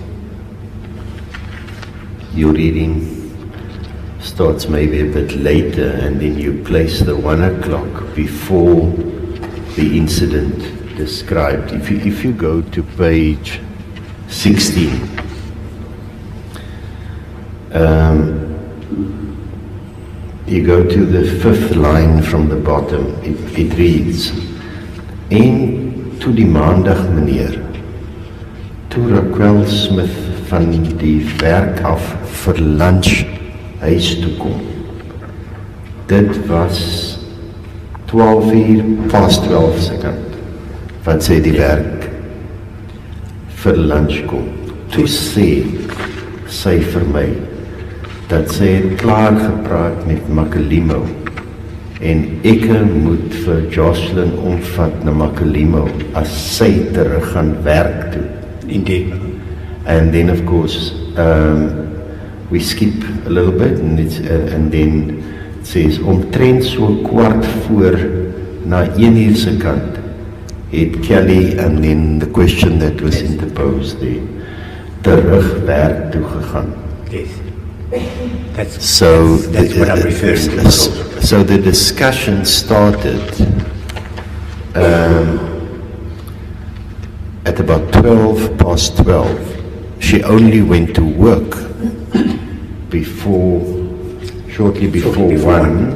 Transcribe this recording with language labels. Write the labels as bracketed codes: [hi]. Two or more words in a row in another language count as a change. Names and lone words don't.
[en] Your reading starts maybe a bit later, and then you place the 1 o'clock before the incident described. If you go to page 16, you go to the 5th line from the bottom. It reads, [af] en toe die maandag meneer, toe Raquel Smith van die werk af vir lunch huis toe kom. Dit was 12 uur past 12 sekund, wat sy die werk vir lunch kom. Toe sê sy vir my, dat sy het klaar gepraat met Makalimo en ek moet vir Joshlin omvat na Makalimo as sy terug gaan werk toe. [en] Indeed. And then of course we skip a little bit and then it says [af] omtrent so 15:15 na 1 uur se kant het [en] Kelly, and then the question that was interposed there, [af] terug werk toe gegaan. [en] Yes. That's what I'm referring to. So the discussion started at about 12:12. She only went to work shortly before 1.